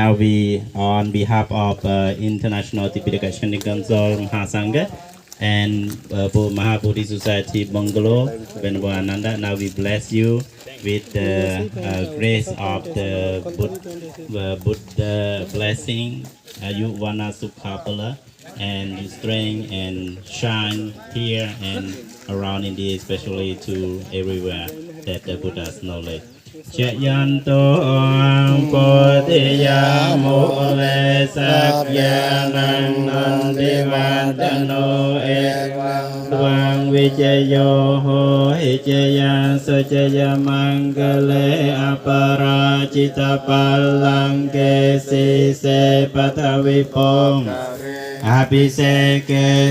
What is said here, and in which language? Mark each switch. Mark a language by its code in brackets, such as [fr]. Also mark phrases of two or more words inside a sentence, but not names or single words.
[en] Now we, on behalf of International Tipitaka Shantigansol Mahasangha and Mahabodhi Society Bungalow, Venerable Ananda, now we bless you with the grace of the Buddha blessing, [pi] Ayurvana Sukhapala, [en] and you strength and shine here and around India, especially to everywhere that the Buddha's knowledge. [pi] Chayanto Bodhiya Mule Sakyanang Nandivadano Evang Vijayo Ho Hijaya Sojaya Mangale Aparajita Palangke Sise Patavipong Abhiseke